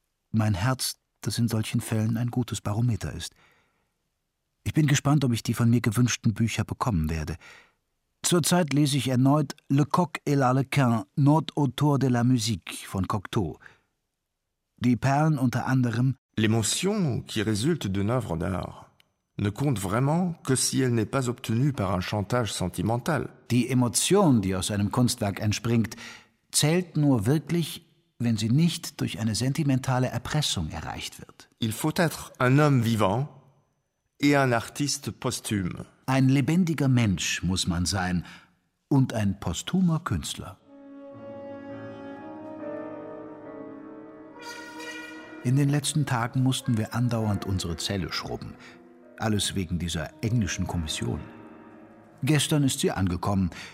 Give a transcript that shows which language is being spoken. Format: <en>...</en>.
<de>Mein Herz, das in solchen Fällen ein gutes Barometer ist. Ich bin gespannt, ob ich die von mir gewünschten Bücher bekommen werde. Zurzeit lese ich erneut Le Coq et l'Arlequin, Notauteur de la Musique von Cocteau. Die Perlen unter anderem:</de> <fr>L'émotion qui résulte d'une œuvre d'art ne compte vraiment que si elle n'est pas obtenue par un chantage sentimental.</fr> <de>Die Emotion, die aus einem Kunstwerk entspringt, zählt nur wirklich, wenn sie nicht durch eine sentimentale Erpressung erreicht wird.</de> <fr>Il faut être un homme vivant et un artiste posthume.</fr> <de>Ein lebendiger Mensch muss man sein und ein posthumer Künstler. In den letzten Tagen mussten wir andauernd unsere Zelle schrubben. Alles wegen dieser englischen Kommission. Gestern ist sie angekommen.</de>